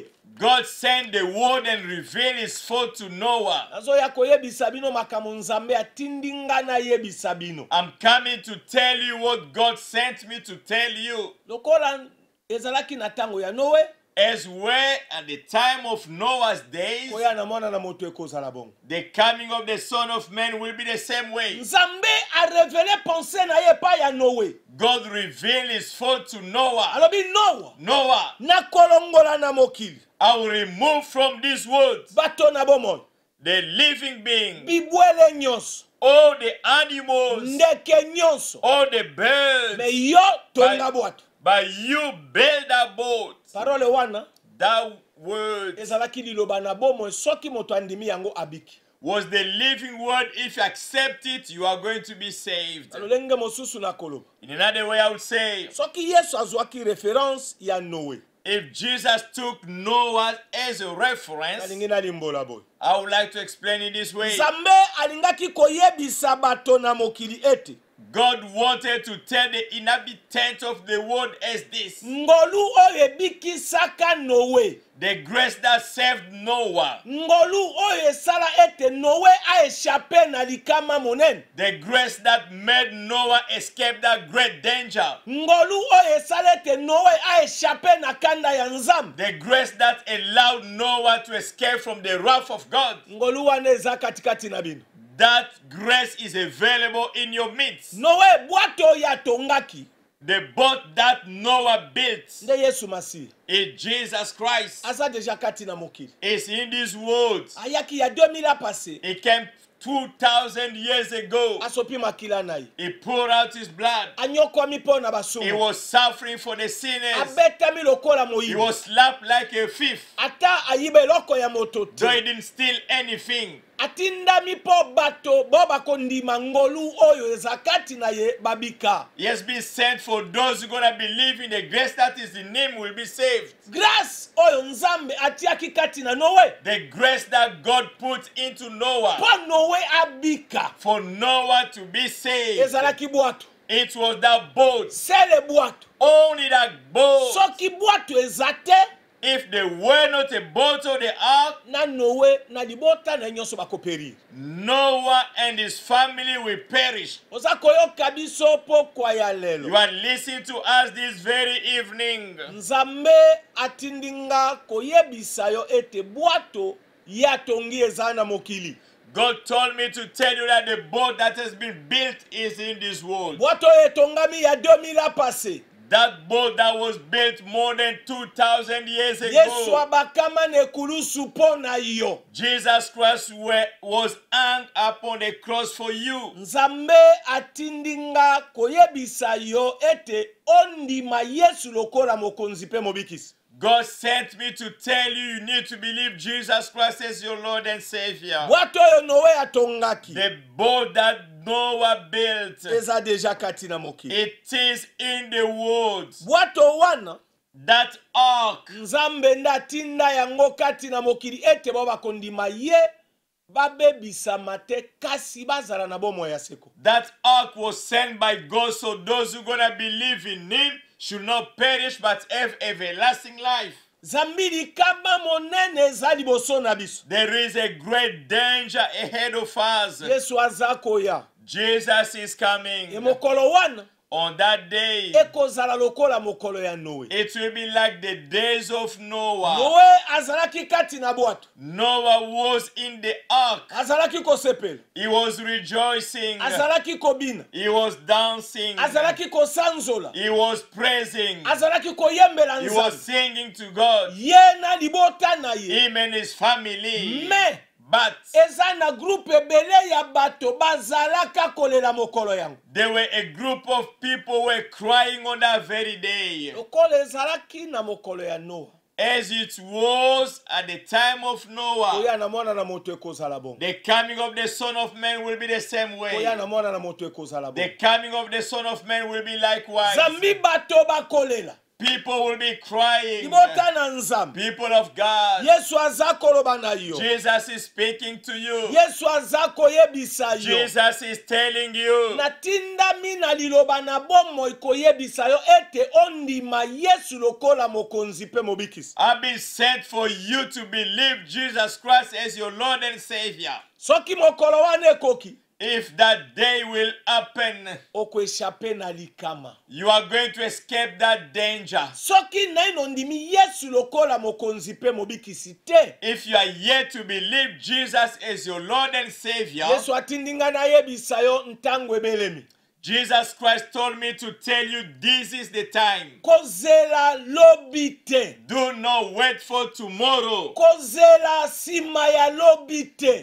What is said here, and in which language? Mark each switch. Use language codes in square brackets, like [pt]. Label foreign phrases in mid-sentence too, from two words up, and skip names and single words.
[en] God sent the word and revealed his thought to Noah. [ln] Nazo ya koyebisa bino makambo Nzambe atindi nga na yebisa bino. [en] I'm coming to tell you what God sent me to tell you. [ln] Lokola ezalaki na tango ya Noé, [en] As well at the time of Noah's days, [ln] koya na mwana na moto ekozala bongo. [en] the coming of the Son of Man will be the same way. [ln] Nzambe [fr] a révélé pensée [ln] na ye pa ya Noé. [en] God revealed his thought to Noah. [ln] Alobi Noah, [en] Noah, [ln] na kolongola na mokili. [en] I will remove from this world [ln] Bato na bomoi, [en] the living being, [ln] bibwele nyonso, [en] all the animals, [ln] ndeke nyonso. [en] all the birds. [ln] Me yo tonga bwato. [en] But you build a boat. [ln] Parole wana [en] That word [ln] ezalaki liloba na bomoi soki moto andimi yango abiki. [en] was the living word. If you accept it, you are going to be saved. [ln] Alolenge mosusu na koloba. [en] In another way, I would say, [ln] Soki Yesu azwaki référence ya Noé. [en] if Jesus took Noah as a reference, [ln] Nalingi na limbola boy. [en] I would like to explain it this way. [ln] Nzambe alingaki koyebisa bato na mokili ete [en] God wanted to tell the inhabitants of the world as this: [ln] ngolu oyo ebikisaka Noé, [en] the grace that saved Noah, [ln] ngolu oyo esala ete Noé aéchappe na likama monene, [en] the grace that made Noah escape that great danger, [ln] ngolu oyo esala ete Noé aéchappe na kanda ya Nzambe, [en] the grace that allowed Noah to escape from the wrath of God. [ln] ngolu wana eza katikati na bino. [en] that grace is available in your midst. [ln] Noe bwato oyo atongaki [en] The boat that Noah built [ln] nde Yesu Masihi [en] is Jesus Christ. [ln] aza deja kati na mokili. [en] Is in this world. [ln] Ayaki ya 2000 [fr] ans passé. [en] He came 2,000 years ago. [ln] Asopi makila na ye. [en] He poured out his blood. [ln] Anyokwami mpo na [en] He [ln] basumu. [en] was suffering for the sinners. [ln] Abetami lokola [en] He [ln] moyibi. [en] was slapped like a thief. [ln] Ata ayiba eloko ya moto [en] Though he [ln] te. [en] didn't steal anything. [ln] Atindami mpo bato bo bakondima ngolu oyo eza kati na ye babika. [en] He has been sent for those who are going to believe in the grace that is in him will be saved. [ln] Grâce oyo Nzambe atiaki kati na Noe. [en] The grace that God put into Noah [ln] Po Noe abika. [en] for Noah to be saved. [ln] Ezalaki bwato. [en] It was that boat. [ln] Sele bwato. [en] Only that boat. [ln] Soki bwato eza te, [en] If there were not a boat or the ark, [ln] na Noe na libota na nyonso bakoperi. [en] Noah and his family will perish. [ln] Oza koyoka biso pokwa ya lelo. [en] You are listening to us this very evening. [ln] Nzambe atindinga koyebisa yo ete bwato yatongi eza na mokili. [en] God told me to tell you that the boat that has been built is in this world. [ln] Bwato etongami ya 2000 [fr] ans passé. [en] That boat that was built more than 2,000 years [ln] Yesu [en] ago. [ln] abakama nekulusu mpo na yo. [en] Jesus Christ was hung upon the cross for you. [ln] Nzambe atindinga koyebisa yo ete ondima Yesu lokola mokonzi pe mobikisi. [en] God sent me to tell you you need to believe Jesus Christ as your Lord and Savior. [ln] Bwato oyo Noe atongaki [en] The boat that Noah built, [ln] eza deja kati na mokili. [en] it is in the woods. [ln] Bwato wana [en] That ark, [ln] Nzambe ndatinda yango kati na mokili ete bo bakondima ye babebisama te kasi bazala na bomoi ya seko. [en] that ark was sent by God so those who gonna believe in him should not perish but have everlasting life. [ln] Zambili kama monene eza liboso na biso. [en] There is a great danger ahead of us. [ln] Yesu aza koya. [en] Jesus is coming. [ln] Mokolo wana [en] On that day, [ln] ekozala lokola mokolo ya Noe. [en] it will be like the days of Noah. [ln] Noe azalaki kati na bwato. [en] Noah was in the ark. [ln] Azalaki kosepela. [en] He was rejoicing. [ln] Azalaki kobina. [en] He was dancing. [ln] Azalaki kosanzola. [en] He was praising. [ln] Azalaki koyembela [en] He was [ln] Nzambe. [en] singing to God. [ln] Ye na libota na ye. [en] Him and his family. [ln] Me [en] But [ln] eza na groupe ebele ya bato bazalaka kolela mokolo yango. [en] there were a group of people who were crying on that very day. [ln] Lokolo ezalaki na mokolo ya Noa. [en] As it was at the time of Noah. [ln] Koya na mwana na moto ekozala bongo. [en] The coming of the Son of Man will be the same [ln] Koya [en] way. [ln] na mwana na moto ekozala [en] The [ln] bongo. [en] coming of the Son of Man will be likewise. [ln] Zambi bato bakolela. [en] People will be crying. [ln] Libota na Nzambe. [en] People of God. [ln] Yesu aza koloba na yo. [en] Jesus is speaking to you. [ln] Yesu aza koyebisa yo. [en] Jesus is telling you. [ln] Natindami na liloba na bomoi koyebisa yo ete ondima Yesu lokola mokonzi pe mobikisi. [en] I've been sent for you to believe Jesus Christ as your Lord and Savior. [ln] Soki mokolo wana ekoki, [en] If that day will happen, [ln] okoeshape na likama. [en] you are going to escape that danger. [ln] Soki naino ndimi Yesu lokola mokonzi pe mobikisi te. [en] If you are yet to believe Jesus as your Lord and Savior, [ln] Yesu atindinga na yebisa yo ntango ebelemi. [en] Jesus Christ told me to tell you this is the time. [ln] Kozela lobi te. [en] Do not wait for tomorrow. [ln] Kozela sima ya lobi te.